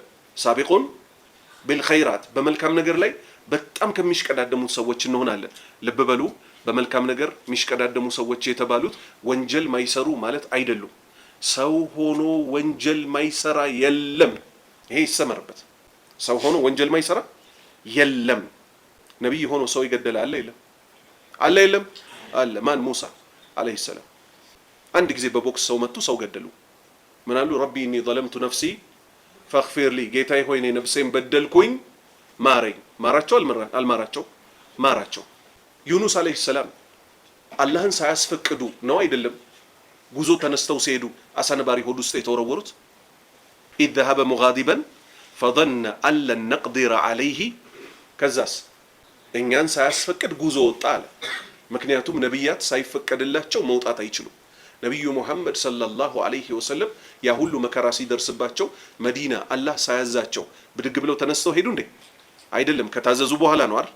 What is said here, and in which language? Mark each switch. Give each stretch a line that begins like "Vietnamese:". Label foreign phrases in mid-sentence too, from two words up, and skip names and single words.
Arabic: سابقون بالخيرات
Amharic: በመልካም ነገር ላይ በጣም ከሚሽቀዳደሙት ሰዎች እንሆናለን። ልብ በሉ፣ በመልካም ነገር የሚሽቀዳደሙ ሰዎች የተባሉት ወንጀል ማይሰሩ ማለት አይደሉም። ሰው ሆኖ ወንጀል ማይሰራ የለም። ይሄ ይሰመርበት። ሰው ሆኖ ወንጀል ማይሰራ የለም። ነብይ ሆኖ ሰው ይገደል አለ የለም? አለ የለም? አለ። ማን? ሙሳ
Arabic: عليه السلام።
Amharic: አንድ ጊዜ በቦክስ ሰው መቱ፣ ሰው ገደሉ። ምን አሉ?
Arabic: رب إني ظلمت نفسي فاغفر لي፣
Amharic: ጌታዬ ሆይ እኔ ነፍሴን በደልኩኝ ማረኝ። ማራቸው አልማራቸው? ማራቸው። ዩኑስ
Arabic: عليه السلام
Amharic: አላህን ሳያስፈቅዱ ነው አይደለም ጉዞ ተነስተው ሲሄዱ አሳ ነባሪ ሆድ ውስጥ የተወረወሩት?
Arabic: إذ ذهب مغاضبا فظن أن لن نقدر عليه
Amharic: ከዛስ እኛን ሳያስፈቅድ ጉዞ ወጣ አለ። ምክንያቱም ነብያት ሳይፈቀድላቸው መውጣት አይችሉም። ነብዩ ሙሐመድ
Arabic: صلى الله عليه وسلم
Amharic: ያ ሁሉ መከራ ሲደርስባቸው መዲና አላህ ሳያዛቸው ብድግ ብለው ተነስተው ሄዱ እንዴ? አይደለም፣ ከታዘዙ በኋላ ነው አይደል?